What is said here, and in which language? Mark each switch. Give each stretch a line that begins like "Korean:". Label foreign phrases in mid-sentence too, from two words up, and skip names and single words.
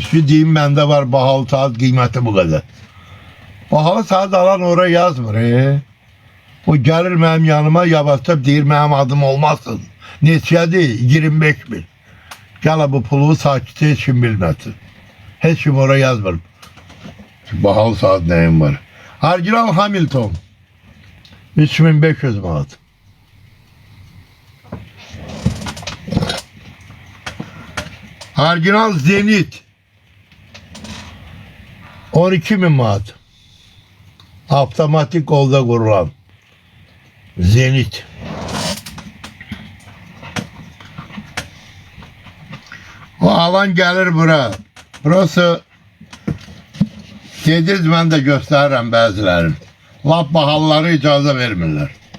Turkish: Şu diyeyim bende var bahalı saat kıymeti bu kadar. Bahalı saat alan oraya yazmır. O gelir benim yanıma yavaşça deyir benim adım olmasın.
Azerbaijani: Neçədir? 25 bin.
Turkish: Gel bu pulu sakitçe hiç kim bilmesin. Hiç kim oraya yazmır. Bahalı saat neyim var?
Azerbaijani: Orijinal Hamilton 3500 manat. Orijinal Zenit 12.000 manat.
Turkish: Avtomatik kolda kurulan Zenit.
Azerbaijani: O alan gelir bura.
Turkish: Burası dediniz ben de gösteririm bazıların.
Azerbaijani: Lap bahalları icazə vermirlər.